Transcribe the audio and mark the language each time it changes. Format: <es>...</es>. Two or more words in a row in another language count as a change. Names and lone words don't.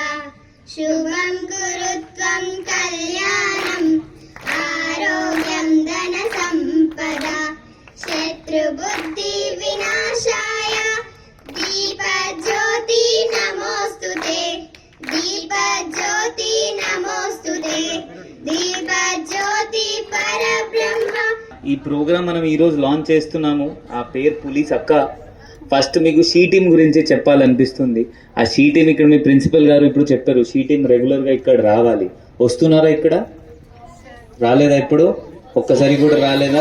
<sa>शुभं करोतु कल्याणम् आरोग्यं धन सम्पदा. शत्रु बुद्धि विनाशाय दीपज्योति नमोस्तुते दीपज्योति नमोस्तुते दीपज्योति परब्रह्म.</sa> <te>ఈ ప్రోగ్రామ్ మనం ఈరోజు లాంచ్ చేస్తున్నాము. ఆ పేరు పోలీస్ అక్క. ఫస్ట్ మీకు షీ టీమ్ గురించి చెప్పాలనిపిస్తుంది. ఆ షీ టీమ్ ఇక్కడ మీ ప్రిన్సిపల్ గారు ఇప్పుడు చెప్పారు, షీ టీమ్ రెగ్యులర్గా ఇక్కడ రావాలి. వస్తున్నారా? ఇక్కడ రాలేదా? ఇప్పుడు ఒక్కసారి కూడా రాలేదా?</te>